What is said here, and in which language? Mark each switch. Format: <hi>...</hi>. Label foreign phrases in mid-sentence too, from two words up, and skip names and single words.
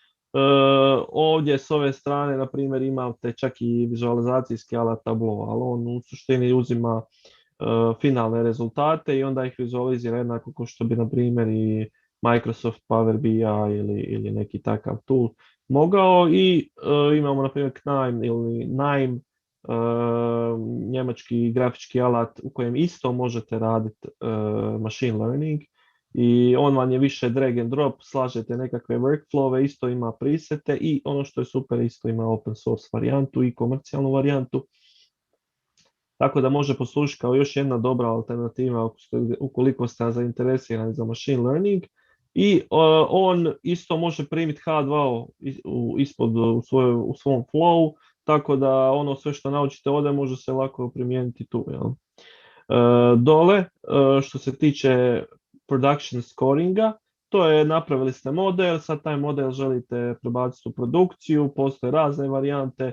<hr>Ovdje s ove strane, na primjer, imate čak i vizualizacijski alat Tableau, ali on u suštini uzima finalne rezultate i onda ih vizualizira jednako kao što bi, na primjer, i Microsoft Power BI ili neki takav tool mogao. I imamo, na primjer, KNIME ili NIME, njemački grafički alat u kojem isto možete raditi</hr> <en>machine learning,</en> <hr>i on vam je više</hr> <en>drag and drop,</en> <hr>slažete nekakve workflowe, isto ima presete i ono što je super, isto ima</hr> <en>open source</en> <hr>varijantu i komercijalnu varijantu. Tako da može poslužiti kao još jedna dobra alternativa ukoliko ste zainteresirani za</hr> <en>machine learning.</en> <hr>I on isto može primiti H2O ispod u svom flow, tako da ono sve što naučite ovdje može se lako primijeniti tu. Jel? Dole, što se tiče</hr> <en>production scoringa,</en> <hr>to je, napravili ste model, sad taj model želite prebaciti u produkciju, postoje razne varijante.</hr>